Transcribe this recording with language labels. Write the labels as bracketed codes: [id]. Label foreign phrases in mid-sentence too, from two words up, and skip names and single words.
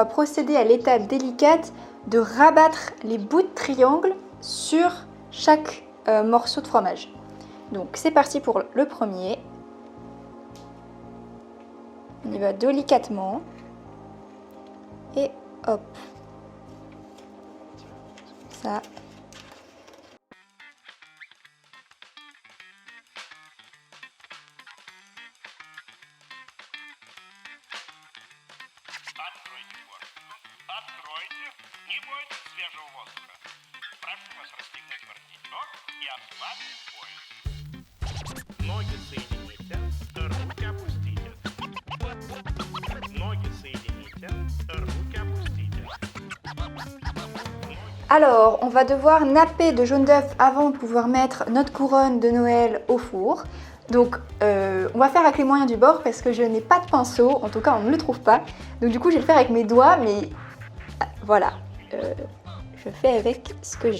[fr] procéder à l'étape délicate de rabattre les bouts de triangle sur chaque morceau de fromage. Donc c'est parti pour le premier. On y va délicatement. Et hop. Ça. [ru] Откройте, не бойтесь свежего воздуха. Прошу вас расстегнуть воротничок и ослабить пояс. Ноги соедините, руки опустите. Ноги соедините, руки опустите. [fr] Alors, on va devoir napper de jaune d'œuf avant de pouvoir mettre notre couronne de Noël au four. Donc on va faire avec les moyens du bord parce que je n'ai pas de pinceau, en tout cas on ne le trouve pas. Donc du coup je vais le faire avec mes doigts, mais voilà, je fais avec ce que j'ai.